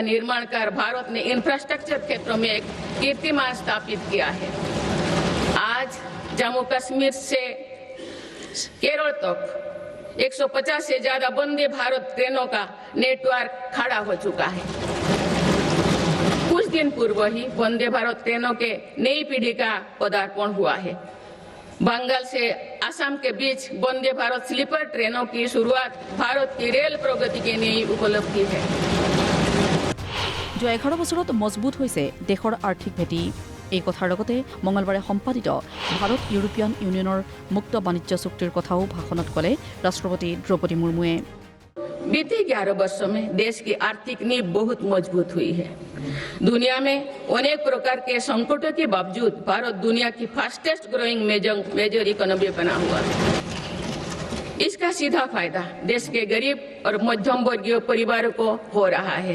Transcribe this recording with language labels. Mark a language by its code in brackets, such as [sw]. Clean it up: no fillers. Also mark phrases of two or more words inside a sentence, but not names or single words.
[hi] निर्माण कर भारत ने इंफ्रास्ट्रक्चर क्षेत्रों में एक कीर्तिमान स्थापित किया है आज जम्मू कश्मीर से केरल तक 150 से ज्यादा वंदे भारत ट्रेनों का नेटवर्क खड़ा हो चुका है कुछ दिन पूर्व ही वंदे भारत ट्रेनों के नई पीढ़ी का पदार्पण हुआ है बंगाल से असम के बीच वंदे भारत स्लीपर ट्रेनों की शुरुआत भारत की रेल प्रगति की नई उपलब्धि है [as] যোৱা 11 বছৰত মজবুত হৈছে দেশৰ আৰ্থিক ভেটি এই কথাৰ লগতে মঙলবাৰে সম্পাদিত ভাৰত ইউৰোপীয়ান ইউনিয়নৰ মুক্ত বাণিজ্য চুক্তিৰ কথাও ভাষণত ক'লে ৰাষ্ট্ৰপতি দ্ৰৌপদী মুৰ্মুৱে [hi] बीते 11 वर्षों में देश की आर्थिक नींव बहुत मजबूत हुई है। दुनिया में अनेक प्रकार के संकटों के बावजूद भारत दुनिया की [en] fastest growing major economy [hi] बना हुआ है। इसका सीधा फायदा देश के गरीब और मध्यम वर्गीय परिवारों को हो रहा है।